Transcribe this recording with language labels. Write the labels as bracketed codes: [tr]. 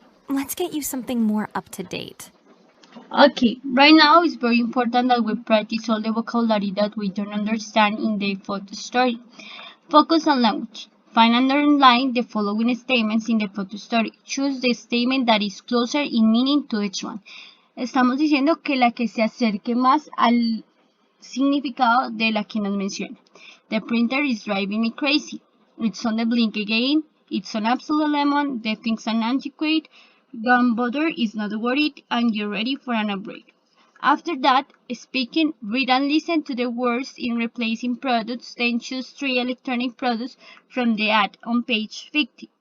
[en] Let's get you something more up to date. Okay, right now it's very important that we practice all the vocabulary that we don't understand in the photo story. Focus on language. Find and underline the following statements in the photo story. Choose the statement that is closer in meaning to each one. [es] Estamos diciendo que la que se acerque más al significado de la que nos menciona. [en] The printer is driving me crazy. It's on the blink again. It's an absolute lemon. The thing's an antiquate. Don't bother is not worried, and you're ready for an upgrade. After that, speaking, read and listen to the words in replacing products, then choose 3 electronic products from the ad on page 50.